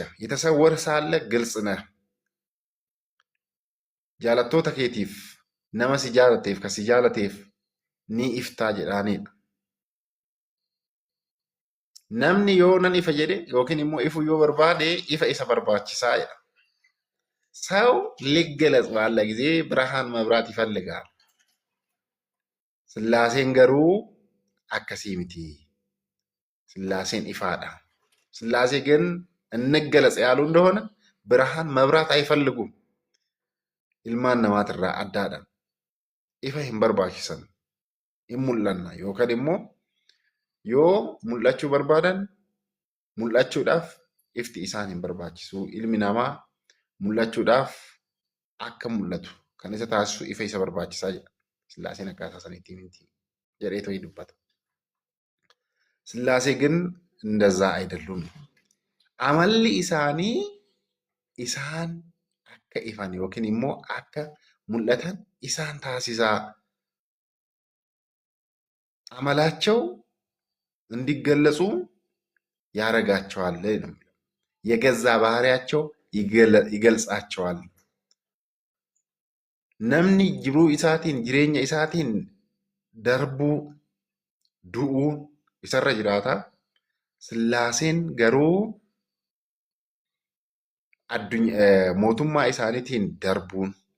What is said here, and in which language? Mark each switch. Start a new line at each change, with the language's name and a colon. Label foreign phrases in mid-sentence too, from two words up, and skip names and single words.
Amharic: የተሰወር ሳለ ግልጽና.
Oromo: Jaalattoota keetiif, nama si jaalateef, kan si jaalateef ni iftaa jedhaanidha. Namni yoo nan ifa jedhe yookiin immoo ifuu yoo barbaade ifa isa barbaachisaa jedha.
Amharic: ሰው ሊገለጽ ባለ ጊዜ ብርሃን መብራት ይፈልጋል።
Oromo: Sillaaseen garuu akkasi miti Sillaaseen ifaadha።
Amharic: ስላሴ ግን እንገለጽ ያሉ እንደሆነ ብርሃን መብራት አይፈልጉም።
Oromo: ilmaan namaatirraa addaadha. Ifa hin barbaachisan. Hin mul'anna yookaan immoo yoo mul'achuu barbaadan mul'achuudhaaf ifti isaan hin barbaachisu. Ilmi namaa mul'achuudhaaf akka mul'atu kan isa taasisu ifa isa barbaachisaa jedha. Sillaaseen akkaataa saniitiin miti jedheetoo dubbata.
Amharic: Sillaasee ግን እንደዛ አይደሉም.
Oromo: Amalli isaanii isaan akka ifan yookiin immoo akka mul'atan isaan taasisaa
Amharic: አመላቸው እንዲገለጹ ያረጋቸዋል ነው። የገዛ ባህሪያቸው ይገልጻቸዋል።
Oromo: namni jiruu isaatiin jireenya isaatiin darbu du'u yeroo jiraata Sillaaseen garuu mootummaa isaaniitiin darbuun